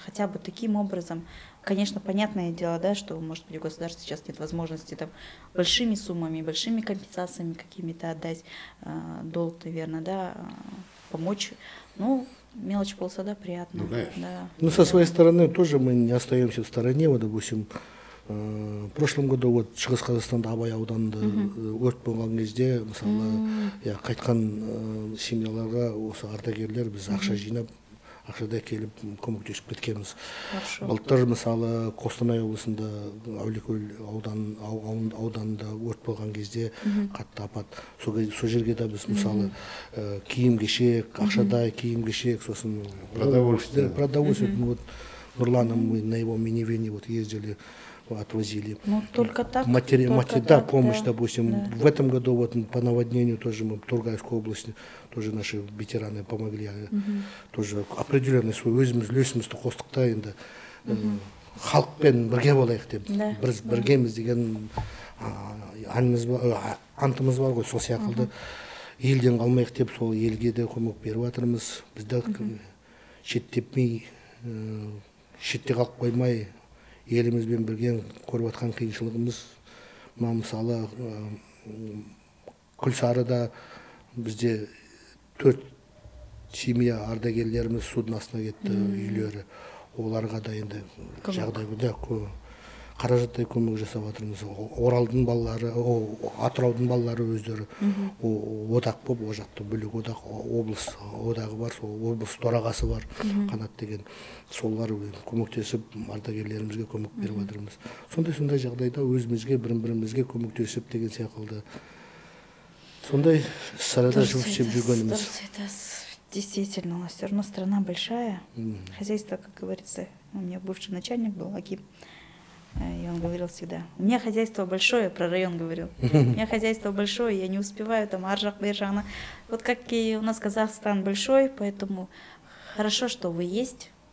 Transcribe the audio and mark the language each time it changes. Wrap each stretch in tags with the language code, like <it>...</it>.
<ru>Хотя бы таким образом, конечно, понятное дело, да, что, может быть, у государства сейчас нет возможности там большими суммами, большими компенсациями какими-то отдать долг, наверное, да, помочь. Ну, мелочь полсада приятно. Ну, конечно. Да. Ну, со своей стороны тоже мы не остаемся в стороне. Вот, допустим, в прошлом году вот</ru> <kk>Шығыс Қазақстанда Абай ауданында өрт болған кезде, мысалы, қайтқан семьяларға осы ардагерлер біз ақша жинап, ақшада келіп көмектесіп кеткенбіз. Былтыр мысалы Қостанай облысында Әулиекөл ауданында өрт болған кезде қатты апат. Сол жерге де біз мысалы киім-кешек, ақшада киім-кешек, сосын продовольствие.</kk> <ru>Вот Нурланом мы на его минивене вот ездили, отвозили. Ну, только так. Да, помощь, допустим. Да. В этом году вот по наводнению тоже мы в Тургайской области, тоже наши ветераны помогли. Тоже определенный свой</ru> <kk>үлесімізді қостық та енді халықпен бірге болайық деп. Біз біргеміз деген антымыз бар ғой, сол сияқты елден қалмайық деп сол елге де көмек беріп жатырмыз. Бізді шеттепмей, шетте қалып қоймай, елімізбен бірге көріп жатқан қиыншылығымыз, мысалы Күлсарыда бізде 4 семья ардагерлеріміз судың астына кетті, үйлері. Оларға да енді жағдай қаражаттай көмек жасап жатырмыз. Оралдың балалары, Атыраудың балалары өздері одақ болып, о жақта бөлек одақ, облыс одағы бар, сол облыс төрағасы бар, Қанат деген. Солар көмектесіп, ардагерлерімізге көмек беріп жатырмыз. Сондай жағдайда өзімізге, бірімізге көмектесіп деген сияқты. Сондай сарада жұмыс істеп жүргеніміз.</kk> <ru>Действительно, у нас все равно страна большая. Хозяйство, как говорится, у меня бывший начальник был, Аким. И он говорил всегда: у меня хозяйство большое, про район говорил. У меня хозяйство большое, я не успеваю там аржак, бержана. Вот как и у нас Казахстан большой, поэтому хорошо, что вы есть.</ru>